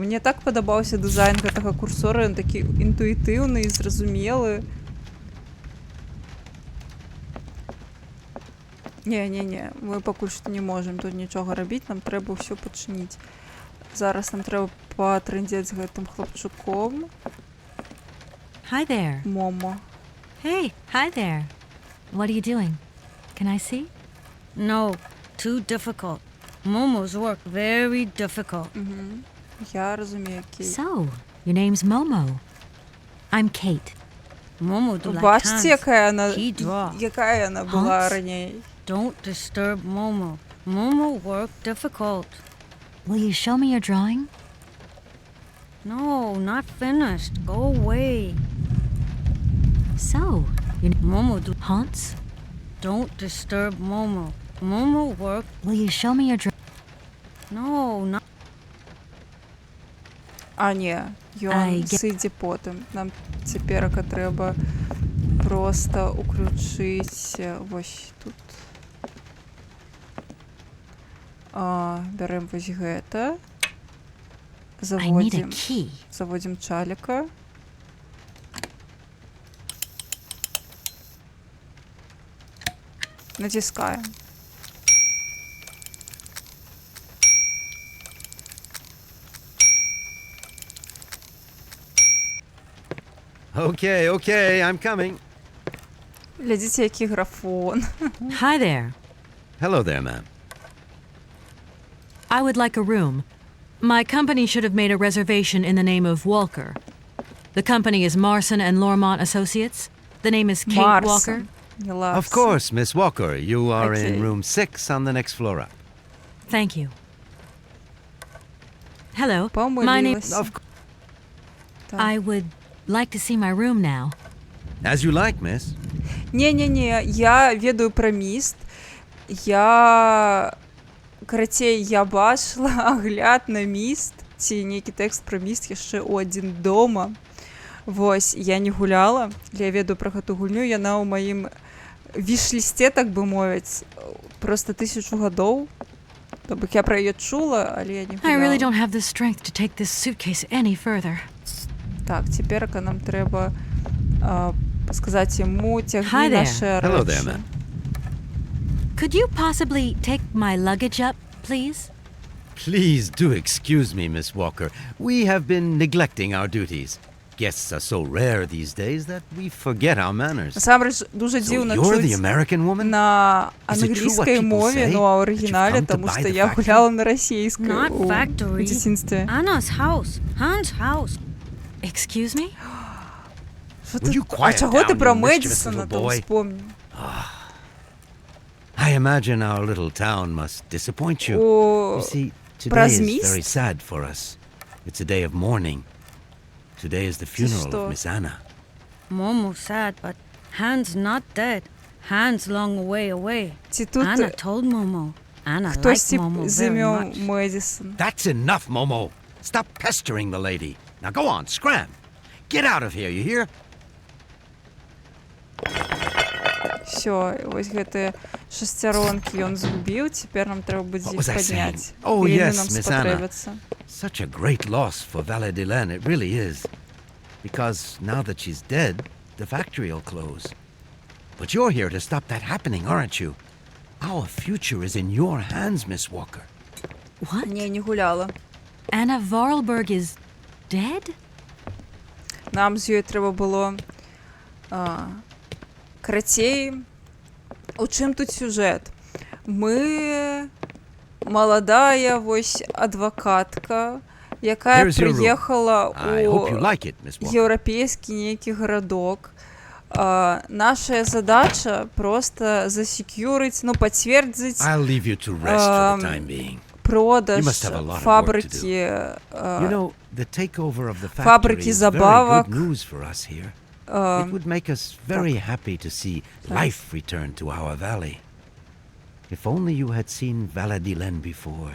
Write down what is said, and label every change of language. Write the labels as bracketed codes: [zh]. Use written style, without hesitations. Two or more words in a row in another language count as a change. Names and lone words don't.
[be] Мне так падабаўся дызайн гэтага курсора. Ён такі інтуітыўны і зразумелы. Не, мы пакуль што не можам тут нічога рабіць, нам трэба ўсё пачыніць. Зараз нам трэба патрэндзець з гэтым хлапчуком. [en] Hi there. Момо. Hey, hi there. What are you doing? Can I see? No, too difficult. Momo's work very difficult. [be] Я разумею, Кейт. [en] So, your name's Momo. I'm Kate. Momo do like [be] Бачце, [en] hands. He draw. [be] якая яна была раней. [en] Don't disturb Momo. Momo work difficult. Will you show me your drawing? No, not finished. Go away. So, your Momo do Hans? Don't disturb Momo. Momo work. Will you show me your drawing? No, not. [be] А, не, ён сыдзе потым. Нам цяперака трэба проста уключыць вось тут. Бярем вось гэта. Заводзім чаліка. Націскаем. [en] Okay, I'm coming. [be] Глядзіце, які графон. [en] Hi there. Hello there, ma'am. I would like a room. My company should have made a reservation in the name of Walker. The company is Marson and Lormont Associates. The name is Kate Walker. Of course, Miss Walker. You are in room 6 on the next floor up. Thank you. Hello. My name is... I would like to see my room now. As you like, miss. [be] Не, я ведаю пра міст. Карацей, я бачыла агляд на міст, ці нейкі тэкст пра міст яшчэ ў адзін дома. Вось, я не гуляла, я ведаю пра гэту гульню, яна ў маім віш-лісце, так бы мовіць, проста 1000 гадоў. То бок я пра яе чула, але я не гуляла. [en] I really don't have the strength to take this suitcase any further. [be] Так, цяперака нам трэба сказаць яму, цягні нашы рэчы. [en] Could you possibly take my luggage up, please? Please do excuse me, Miss Walker. We have been neglecting our duties. Guests are so rare these days that we forget our manners. [be] Насамрэч, дуже дзіўна чуць на англійскай мове, ну а ў арыгінале, таму што я гуляла на расійскай у дзяцінстве. [en] Anna's house. Hans' house. Excuse me? [be] А чаго ты пра Мэдисона там вспомніў? [en] I imagine our little town must disappoint you. You see, today is very sad for us. It's a day of mourning. Today is the funeral of Miss Anna. Momo sad, but Hans not dead. Hans long way away. Anna told Momo. Anna [uk] Хтось [en] liked Momo [uk] з [en] very [uk] ім'ям [en] much. [uk] Медісон. [en] That's enough, Momo. Stop pestering the lady. Now go on, scram. Get out of here, you hear? [be] Все, вось гэтыя шасцяронкі ён згубіў, цяпер нам трэба будзе іх [en] What was I saying? [be] падняць. [en] Oh, [be] І яны [en] yes, [be] нам [en] Miss Anna. [be] спатрэбяцца. [en] Such a great loss for Valadilene, it really is. Because now that she's dead, the factory'll close. But you're here to stop that happening, aren't you? Our future is in your hands, Miss Walker. What? [be] Не, не гуляла. [en] Anna Vorarlberg is dead? [be] Нам з ёй трэба было карацей. У чым тут сюжэт? Мы маладая вось адвакатка, якая [en] Here's your room. [be] прыехала [en] I hope you [be] ў [en] like it, Miss Walker. [be] еўрапейскі нейкі гарадок. Наша задача [ru] просто засекьюрить, [be] ну, пацвердзіць [en] I'll leave you to rest for the time being. [be] продаж [en] You must have a lot of work to do. [uk] фабрики, [en] You know, the takeover of the factory [uk] фабрики [en] is very [be] забавок. [en] good news for us here. It would make us very happy to see life return to our valley. If only you had seen Valadilene before.